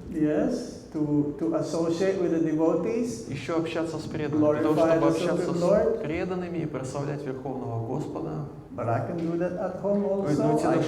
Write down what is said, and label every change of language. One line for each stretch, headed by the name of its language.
English: Yes, to associate with the devotees.
Russian: Еще общаться с преданными, для того, чтобы общаться с преданными и прославлять Верховного Господа.
English: But I can do that at home also.